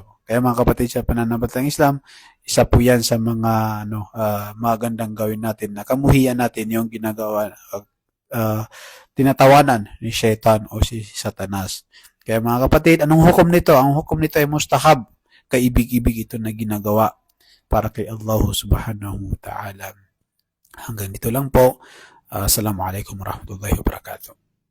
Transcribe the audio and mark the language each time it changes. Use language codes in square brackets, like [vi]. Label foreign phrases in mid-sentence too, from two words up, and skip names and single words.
[tl] Kaya mga kapatid, sa pananampalatayang Islam, isa po yan sa mga magandang gawin natin, na kamuhian natin yung ginagawa, tinatawanan ni Shaitan o si Satanas. Kaya mga kapatid, anong hukom nito? Ang hukom nito ay mustahab, kaibig-ibig ito na ginagawa para kay Allah [ar] سبحانه وتعالى. [tl] Hanggang dito lang po. [ar] السلام عليكم ورحمة الله وبركاته.